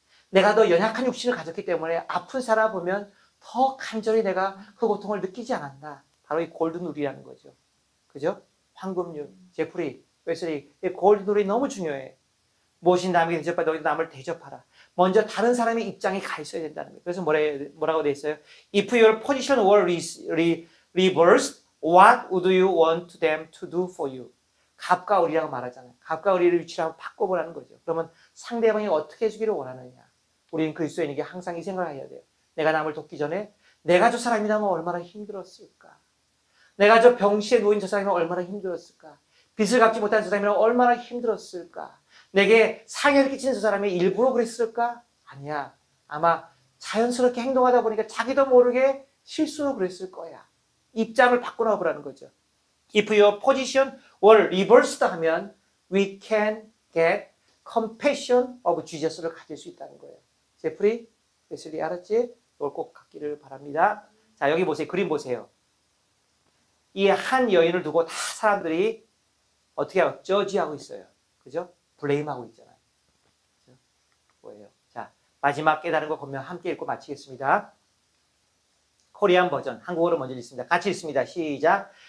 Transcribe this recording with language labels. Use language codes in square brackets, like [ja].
[ko] 내가 더 연약한 육신을 가졌기 때문에 아픈 사람 보면 더 간절히 내가 그 고통을 느끼지 않았나. 바로 이 골든룰이라는 거죠. 그죠? 황금률, 제프리, 웨슬리, 이 골든룰이 너무 중요해. 무엇이 남에게 대접하라, 너희도 남을 대접하라. 먼저 다른 사람의 입장에 가 있어야 된다는 거예요. 그래서 뭐라고 돼 있어요? [en] If your position were reversed, what would you want them to do for you? [ko] 갑과 을이라고 말하잖아요. 갑과 을의 위치를 한번 바꿔보라는 거죠. 그러면 상대방이 어떻게 해주기를 원하느냐. 우리는 그리스도인에게 항상 이 생각을 해야 돼요. 내가 남을 돕기 전에 내가 저 사람이라면 얼마나 힘들었을까. 내가 저 병실에 누인 저 사람이면 얼마나 힘들었을까. 빚을 갚지 못한 저 사람이면 얼마나 힘들었을까. 내게 상해를 끼치는 저 사람이 일부러 그랬을까? 아니야. 아마 자연스럽게 행동하다 보니까 자기도 모르게 실수로 그랬을 거야. 입장을 바꾸나 보라는 거죠. [en] If your position were reversed [ko] 하면 [en] we can get compassion of Jesus를 [ko] 가질 수 있다는 거예요. 제프리, 웨슬리 알았지? 이걸 꼭 갖기를 바랍니다. 자, 여기 보세요. 그림 보세요. 이 한 여인을 두고 다 사람들이 어떻게 하고 저지하고 있어요. 그죠? 블레임하고 있잖아요. 그죠? 뭐예요? 자, 마지막 깨달은 거 보면 함께 읽고 마치겠습니다. 코리안 버전, 한국어로 먼저 읽습니다. 같이 읽습니다. 시작.